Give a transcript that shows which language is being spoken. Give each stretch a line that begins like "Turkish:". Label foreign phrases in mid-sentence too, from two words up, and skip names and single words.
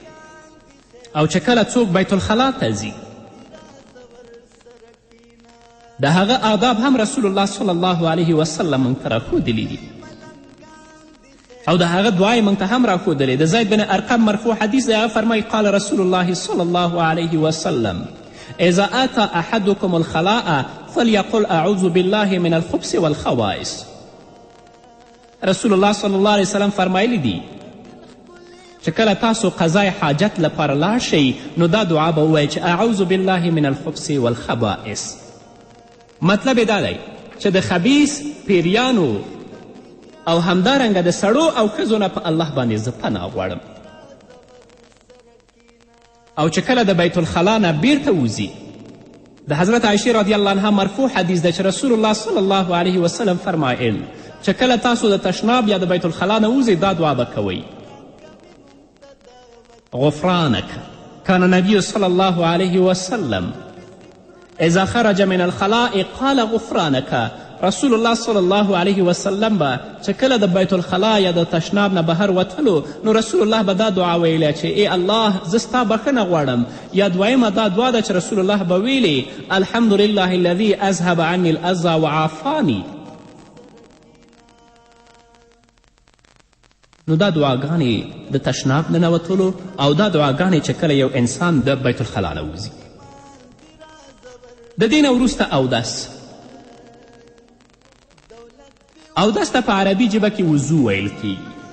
Pashto: او چې کله څوک بیت الخلا ته ځي د هغه آداب هم رسول الله
Arabic: صلی الله علیه وسلم
Pashto: موږ ته راښودلي دي او د هغه دعا یې موږ ته هم راښودلې. د زید بن ارقم مرفوع حدیث دی هغه فرمایي
Arabic: قال رسول الله صلی الله علیه وسلم اذا آتى احدكم الخلاء فليقل اعوذ بالله من الخبث والخبائث.
Pashto: رسول الله
Arabic: صلی الله علیه وسلم
Pashto: فرمایلی دی چې کله تاسو قضای حاجت لپاره لاړ شئ نو دا دعا به ووایئ چې
Arabic: اعوذ بالله من الخبث والخبائث.
Pashto: مطلب یې دا دی چې د خبیث پیریانو او همدارنګه د سړو او ښځو نه په الله باندې زه پناه غواړم. او چې کله د بیت الخلا نه بیرته وځي د حضرت عایشې
Arabic: رضی الله عنها
Pashto: مرفوع حدیث ده چې رسول الله
Arabic: صلی الله علیه وسلم
Pashto: فرمایل چې کله تاسو د تشناب یا د بیت الخلا نه وځئ دا دعا به کوئ
Arabic: غفرانک کان النبی صلی الله علیه وسلم اذا خرج من الخلاء قال غفرانک.
Pashto: رسول الله
Arabic: صلی الله علیه وسلم
Pashto: به چې کله د بیت الخلا یا د تشناب نه بهر وتلو نو رسول الله به دا دعا ویله چې ای الله زه ستا بخښنه غواړم. یا دویمه دا دعا ده چې رسول الله به ویلې
Arabic: الحمدلله الذي اذهب عني الاذى وعافانی.
Pashto: نو دا دعاګانې د تشناب نه نوتلو او دا دعاګانې چې کله یو انسان د بیت الخلا نه وځي. د دې نه وروسته اودس ته په عربي ژبه کې وضو ویل کیږي.